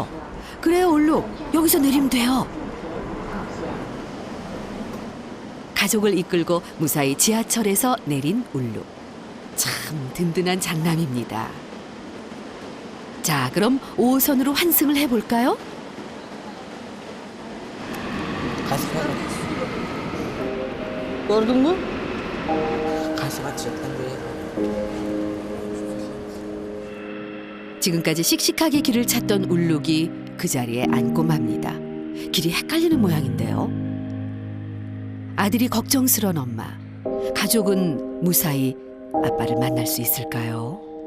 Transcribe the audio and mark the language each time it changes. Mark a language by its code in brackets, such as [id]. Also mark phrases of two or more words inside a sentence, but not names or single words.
[ko] 그래요, 울룩. 여기서 내리면 돼요. 가족을 이끌고 무사히 지하철에서 내린 울룩. 참 든든한 장남입니다. 자, 그럼 5호선으로 환승을 해볼까요? [ky] Кайсы көрөт? Көрдүңбү? Кайсы катышат экен. [ko] 지금까지 씩씩하게 길을 찾던 울룩이 그 자리에 앉고 맙니다. 길이 헷갈리는 모양인데요. 아들이 걱정스런 엄마. 가족은 무사히 아빠를 만날 수 있을까요?